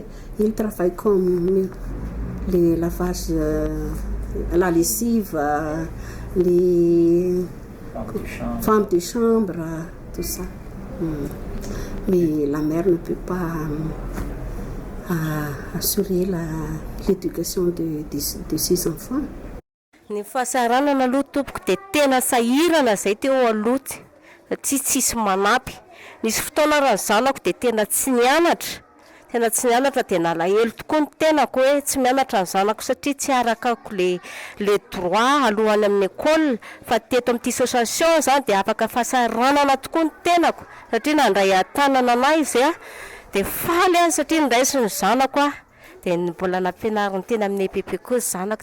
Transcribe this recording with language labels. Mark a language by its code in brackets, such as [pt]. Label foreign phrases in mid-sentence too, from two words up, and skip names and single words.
[fr] Ils travaillent comme les lavages, la lessive, les femmes de chambre, tout ça. Mais la mère ne peut pas assurer l'éducation de ses enfants. [mg] Ny fahasaranana aloha tompoko dia tena sahirana zay teo aloha tsisy manampy. Nisy fotoana raha ny zanako dia tena tsy nianatra dia nalahelo tokoa ny tenako hoe tsy mianatra ny zanako satria tsy arakako le droit alohany amin'ny école, fa teto amin'ity association zany dia afaka fahasaranana tokoa ny tenako satria nandray tanana anay izy dia faly satria niraisy ny zanako dia mbola nampianariny teny amin'ny EPP koa zanako.